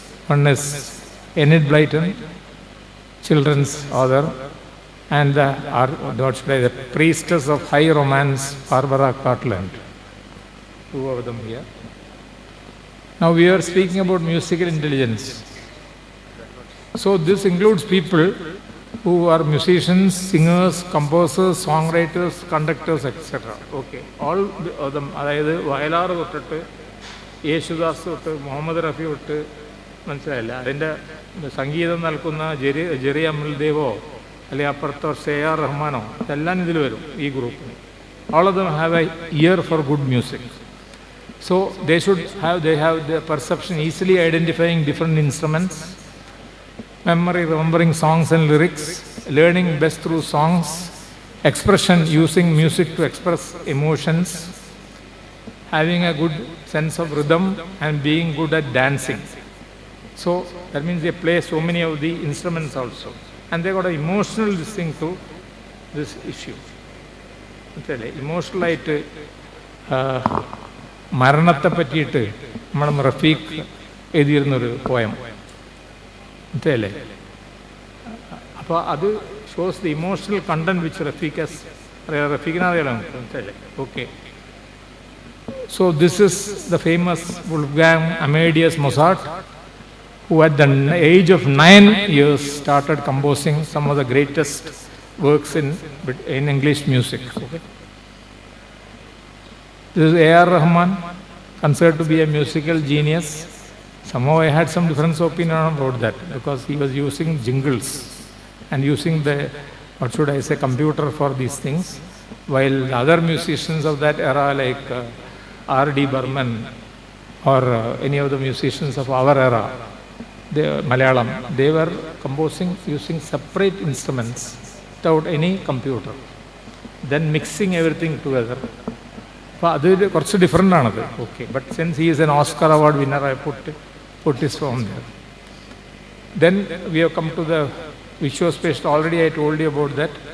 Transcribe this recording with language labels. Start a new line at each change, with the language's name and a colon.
English: One is Enid Blyton, children's author, and the priestess of high romance, Barbara Cartland. Two of them here. Now we are speaking about musical intelligence. So this includes people who are musicians, singers, composers, songwriters, conductors, etc. Okay, all of them.
Malayalam: അതായത് വയലാർ തൊട്ടിട്ട് യേശുദാസ് തൊട്ട് മുഹമ്മദ് റഫി തൊട്ട്, മനസ്സിലായില്ല, അതിൻ്റെ സംഗീതം നൽകുന്ന Jerry അമൽദേവോ അല്ലെങ്കിൽ അപ്പുറത്തോ AR റഹ്മാനോ, ഇതെല്ലാം ഇതിൽ വരും ഈ ഗ്രൂപ്പിന്.
English: All of them have a ear for good music. So they have the perception, easily identifying different instruments, memory, remembering songs and lyrics, learning best through songs, expression, using music to express emotions, having a good sense of rhythm, and being good at dancing. So that means they play so many of the instruments also, and they got an emotional thing to this issue.
Malayalam: Emotional ആയിട്ട് മരണത്തെ പറ്റിയിട്ട് നമ്മുടെ Rafeeq എഴുതിയിരുന്നൊരു poem, മനസ്സിലല്ലേ? അപ്പോൾ അത്
English: shows the emotional content which
Malayalam: റഫീഖിനെ അറിയാലോ, മനസ്സിലല്ലേ? Okay.
English: So this is the famous Wolfgang Amadeus Mozart, who at the age of 9 years started composing some of the greatest works in English music. Okay. This is A.R. Rahman, considered to be a musical genius. Somehow I had some different opinion about that, because he was using jingles and using the, what should I say, computer for these things, while other musicians of that era like R.D. Burman or any of the musicians of our era, Malayalam, they were composing using separate instruments without any computer, then mixing everything together.
Malayalam: അപ്പോൾ അത് കുറച്ച് different ആണത്.
English: Okay, but since he is an Oscar award winner, I put his from there. Then we have come to the Vishospatial. Already I told you about that.